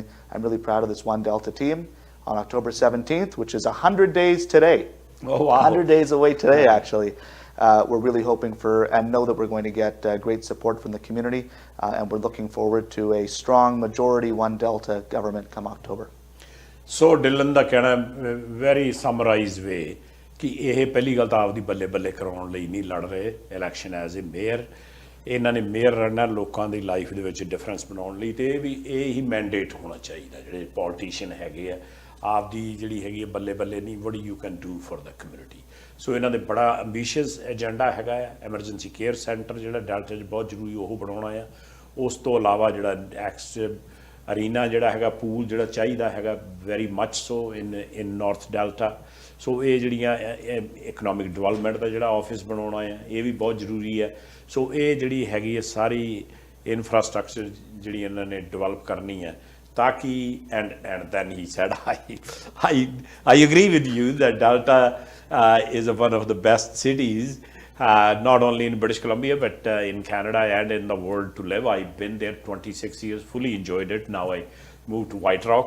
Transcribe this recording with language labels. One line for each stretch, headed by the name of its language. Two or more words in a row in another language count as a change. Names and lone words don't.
English: I'm really proud of this One Delta team. On October 17th, which is 100 days today. Oh, wow. 100 days away today, actually. We're really hoping for, and know that we're going to get great support from the community, and we're looking forward to a strong majority One Delta government come October.
Punjabi: So Dylan ਦਾ ਕਹਿਣਾ
English: very summarized way
Punjabi: ਕਿ ਇਹ ਪਹਿਲੀ ਗੱਲ ਤਾਂ ਆਪਦੀ ਬੱਲੇ ਬੱਲੇ ਕਰਾਉਣ ਲਈ ਨਹੀਂ ਲੜ ਰਹੇ
English: election as a mayor
Punjabi: ਇਹਨਾਂ ਨੇ ਮੇਅਰ ਰਹਿਣਾ ਲੋਕਾਂ ਦੀ ਲਾਈਫ ਦੇ ਵਿੱਚ ਡਿਫਰੈਂਸ ਬਣਾਉਣ ਲਈ ਤੇ ਇਹ ਹੀ ਮੈਂਡੇਟ ਹੋਣਾ ਚਾਹੀਦਾ ਜਿਹੜੇ ਪੋਲੀਟੀਸ਼ੀਅਨ ਹੈਗੇ ਆ ਆਪਦੀ ਜਿਹੜੀ ਹੈਗੀ ਬੱਲੇ ਬੱਲੇ ਨਹੀਂ
English: what you can do for the community
Punjabi: ਸੋ ਇਹਨਾਂ ਦੇ ਬੜਾ
English: ambitious agenda
Punjabi: ਹੈਗਾ ਆ
English: emergency care centre
Punjabi: ਜਿਹੜਾ ਡੈਲਟਾ 'ਚ ਬਹੁਤ ਜ਼ਰੂਰੀ ਉਹ ਬਣਾਉਣਾ ਆ ਉਸ ਤੋਂ ਇਲਾਵਾ ਜਿਹੜਾ ਅਰੀਨਾ ਜਿਹੜਾ ਹੈਗਾ ਪੂਲ ਜਿਹੜਾ ਚਾਹੀਦਾ ਹੈਗਾ
English: very much so in North Delta
Punjabi: ਸੋ ਇਹ ਜਿਹੜੀਆਂ
English: economic development
Punjabi: ਦਾ ਜਿਹੜਾ ਆਫਿਸ ਬਣਾਉਣਾ ਆ ਇਹ ਵੀ ਬਹੁਤ ਜ਼ਰੂਰੀ ਹੈ ਸੋ ਇਹ ਜਿਹੜੀ ਹੈਗੀ ਹੈ ਸਾਰੀ ਇਨਫਰਾਸਟਰਕਚਰ ਜਿਹੜੀ ਇਹਨਾਂ ਨੇ ਡਿਵੈਲਪ ਕਰਨੀ ਹੈ ताकि
English: and then he said I agree with you that Delta is one of the best cities not only in British Columbia but in Canada and in the world to live. I've been there 26 years, fully enjoyed it. Now I moved to White Rock.